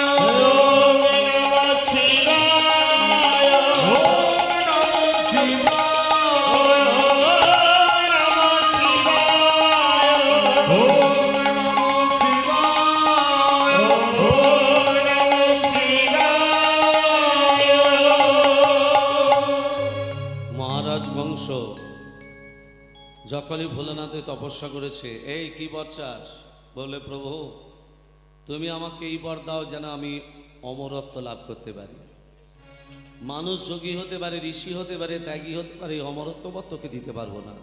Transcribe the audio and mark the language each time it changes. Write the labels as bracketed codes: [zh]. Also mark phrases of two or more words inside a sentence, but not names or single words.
[sa] ॐ नमः शिवाय ॐ नमो शिवाय ॐ नमः शिवाय ॐ नमो शिवाय [bn] মহারাজ কংস যখনই ভোলানাথে তপস্যা করেছে, এই কি বর চাস? বলে প্রভু তুমি আমাকে এই বর দাও যেন আমি অমরত্ব লাভ করতে পারি। মানুষ যোগী হতে পারে, ঋষি হতে পারে, ত্যাগী হতে পারে, অমরত্ব বর তোকে দিতে পারবো না।